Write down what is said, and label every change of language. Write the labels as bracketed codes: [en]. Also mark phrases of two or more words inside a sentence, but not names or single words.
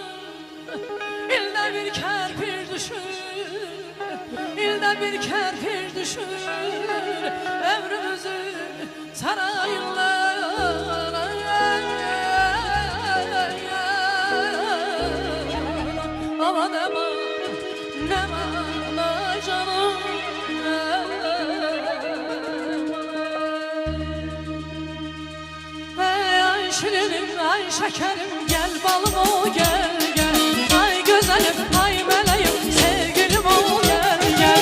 [az] İldə bir kərpir düşür, ildə bir kərpir düşür ömrümüzün sarayından. Aman aman, nə mana canım. [tr] Şirinim, ay şekerim, gel balım o gel gel. Ay güzelim, ay meleğim, sevgilim o gel gel.